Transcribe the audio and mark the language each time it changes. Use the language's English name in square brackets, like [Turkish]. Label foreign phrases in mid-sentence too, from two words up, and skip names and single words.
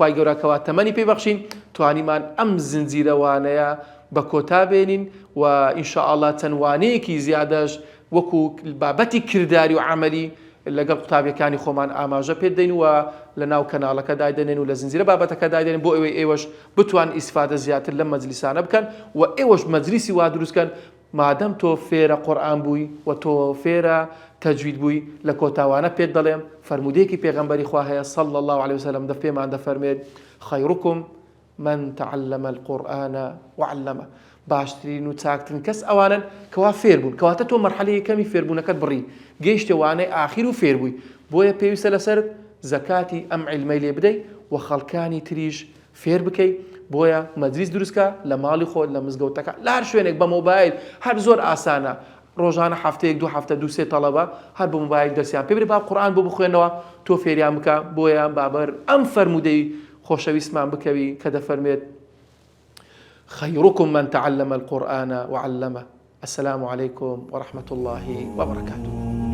[Central Kurdish] خوای گەورە کەوا تەمەنی پێبەخشین توانیمان ئەم زنجیرەوانەیە بە کۆتا بێنین و ئینشاءڵڵا چەند زیادەش وەکو بابەتی کردداری و عملی لەگەڵ قوتابیەکانی خۆمان ئاماژە پێدەین و لە ناو کەناڵەکە دایدەنێن و لە زنجیرە بابەتەکە دایدێنین بۆ ئەوەی ئێوەش بتوان ئیسفادە زیاتر لە مەجلیسانە بکەن و ئێوەش مەجلیسی وا دروستکەن مادەم تۆ فێرە قورئان بووی و تۆ فێرە تەجوید بووی لە کۆتاوانە پێت دەڵێم فەرمودەیەکی پێغەمبەری خوا هەیە [Arabic] صلی الله عليه وسلم [Central Kurdish] دە پێمان دەفەرمێت [Arabic] خەیڕکم من تعلم القرآن وعلمه [Central Kurdish] باشترین و چاکترین کەس ئەوانن کەوا فێر بوون کەواتە تۆ مەرحەلەی کەمی فێربوونەکەت بڕی گەیشتێوانەی ئاخیر و فێر بووی بۆیە پێویستە لەسەر زەکاتی ئەم عیلمەی لێ بدەیت و خەڵکانی تریش فێر بکەیت بۆیە مەجلیس دروستکە لە ماڵی خۆت لە مزگەوتەکە لە هەر شوێنێک بە مۆبایل هەر زۆر ئاسانە ڕۆژانە هەفتەیەک دوو هەفتە دووسێ تەڵەبە هەر بە مۆبایل دەستیان پێ بدەیت با قورئان بۆ بخوێنەوە تۆ فێریان بکە بۆیە بابەر ئەم فەرمودەی خۆشەویستمان بکەوی کە دەفەرمێت [Arabic] خيركم من تعلم القرآن وعلمه. السلام عليكم ورحمة الله وبركاته.